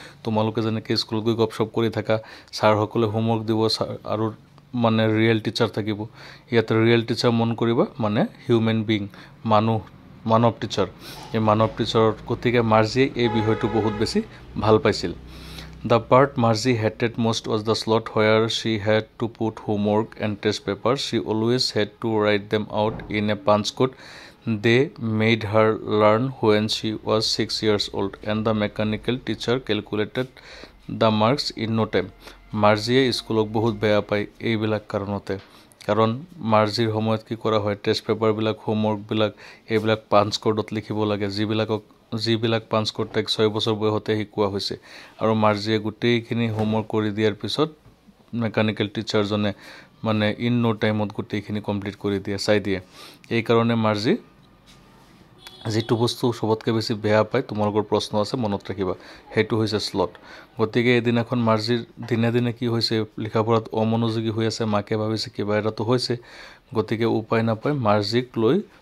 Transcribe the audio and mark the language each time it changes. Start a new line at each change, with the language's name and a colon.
Assamese: তোমালোকে যেনেকৈ স্কুলত গৈ গপশ্বপ কৰি থাকা, ছাৰসকলে হোমৱৰ্ক দিব আৰু মানে ৰিয়েল টিচাৰ থাকিব। ইয়াতে ৰিয়েল টিচাৰ মন কৰিবা, মানে হিউমেন বিং, মানৱ টিচাৰ। এই মানৱ টিচাৰত গতিকে মাৰ্জিয়ে এই বিষয়টো বহুত বেছি ভাল পাইছিল।
English: The part Margie hated most was the slot where she had to put homework and test papers. She always had to write them out in a punch code they made her learn when she was 6 years old, and the mechanical teacher calculated the marks in no time.
Assamese: মাৰ্জিয়ে স্কুলক বহুত বেয়া পায় এইবিলাক কাৰণতে। কাৰণ মাৰ্জিৰ সময়ত কি কৰা হয়, টেষ্ট পেপাৰবিলাক, হোমৱৰ্কবিলাক এইবিলাক পাঞ্চ কোডত লিখিব লাগে, যিবিলাকক যিবিলাক পাঞ্চ কোড তাইক 6 বছৰ বয়সতে শিকোৱা হৈছে আৰু মাৰ্জিয়ে গোটেইখিনি হোমৱৰ্ক কৰি দিয়াৰ পিছত মেকানিকেল টিচাৰজনে মানে ইন নো টাইমত গোটেইখিনি কমপ্লিট কৰি দিয়ে চাই দিয়ে এই কাৰণে মাৰ্জি যেটো বস্তু সবতকে বেছি বেয়া পায় তোমালোকৰ প্ৰশ্ন আছে মনত ৰাখিবা হেতু হৈছে স্লট গতিকে এদিনাখন মাৰ্জিৰ দিনে দিনে কি হৈছে লিখাপঢ়াত অমনোযোগী হৈ আছে মাকে ভাবিছে কিবা এটাতো হৈছে গতিকে উপায় নাপায় মাৰ্জিক লৈ